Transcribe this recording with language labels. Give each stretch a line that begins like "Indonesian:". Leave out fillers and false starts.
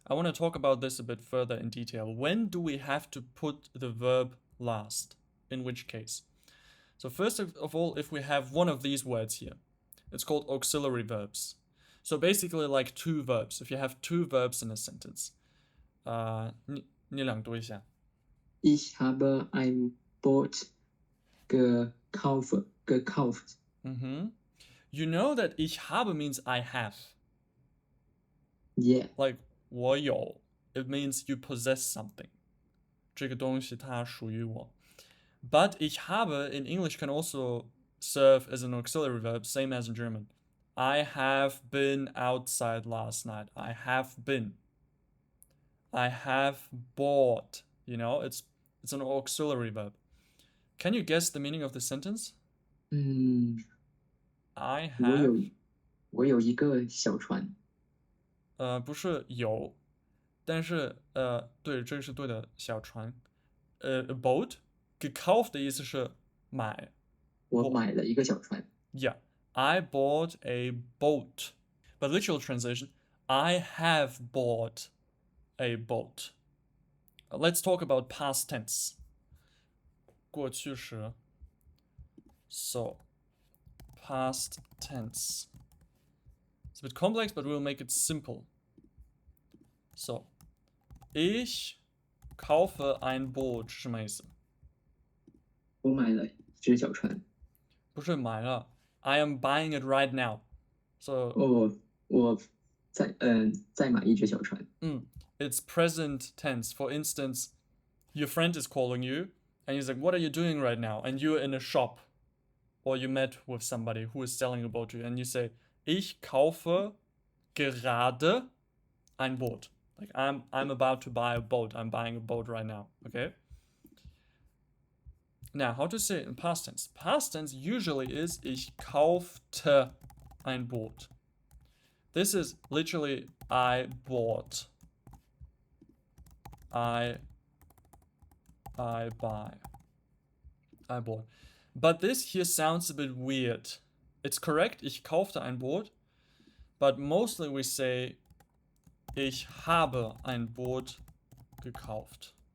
English: I want to talk about this a bit further in detail. When do we have to put the verb last? In which case? So first of all, if we have one of these words here, it's called auxiliary verbs. So basically like two verbs. If you have two verbs in a sentence.
Chinese: 你朗读一下.
German: Ich habe ein Boot gekauft.
English: You know that
German: ich habe
English: means I have. Yeah. Like
Chinese: 我有.
English: It means you possess something.
Chinese: 这个东西它属于我.
English: But
German: ich habe
English: in English can also serve as an auxiliary verb, same as in German. I have been outside last night. I have been. I have bought. You know, it's an auxiliary verb. Can you guess the meaning of the sentence? I have.
Chinese: 我有一个小船。不是有，但是对，这个是对的，小船。
English: A boat.
Chinese: Gekauft 的意思是买。我买了一个小船。
English: Yeah, I bought a boat. But literal translation, I have bought a boat. Let's talk about past tense.
Chinese: 过去时.
English: So, past tense. It's a bit complex, but we'll make it simple.
German: So, ich kaufe ein Boot.
Chinese: 是什么意思？我买了一只小船。不是买了
English: I am buying it right now. So
Chinese: 我再买一只小船。
English: It's present tense. For instance, your friend is calling you and he's like, what are you doing right now? And you're in a shop or you met with somebody who is selling a boat to you and you say,
German: ich kaufe gerade ein Boot.
English: Like I'm about to buy a boat. I'm buying a boat right now. Okay? Now, how to say it in past tense? Past tense usually is
German: ich kaufte ein Boot.
English: This is literally I bought. I buy. I bought. But this here sounds a bit weird. It's correct,
German: ich kaufte ein Boot.
English: But mostly we say
German: ich habe ein Boot gekauft.